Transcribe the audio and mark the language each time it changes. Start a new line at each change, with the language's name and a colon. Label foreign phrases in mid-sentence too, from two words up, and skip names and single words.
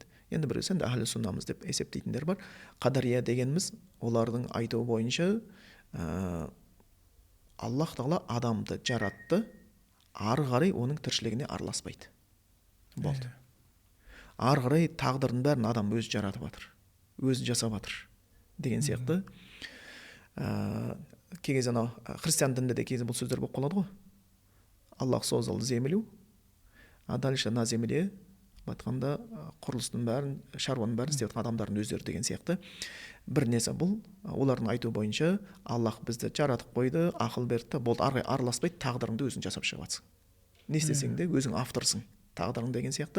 Kazakh: Енді біреусін әхлі суннамыз деп есептейтіндер бар. Қадария дегеніміз олардың айтуы бойынша Аллах тағала адамды жаратты, ары қарай оның тіршілігіне араласпайды. Болды. Ары қарай тағдырдың бәрін адам өзі жаратып жатыр, өзі жасап жатыр деген сияқты. Кей кезде христиан дінінде де кейде бұл сөздер болып қалады ғой.
Russian: Аллах создал землю, а дальше на земле
Kazakh: айтқанда құрылыстың бәрін, шаруаның бәрін істеп жатқан адамдардың өздері деген сияқты. Бір несі бұл, олардың айтуы бойынша Аллах бізді жаратып қойды, ақыл берді, болды, ары қарай араласпайды, тағдырыңды өзің жасап шығасың. Не істесең де өзің авторсың тағдырың деген сияқты.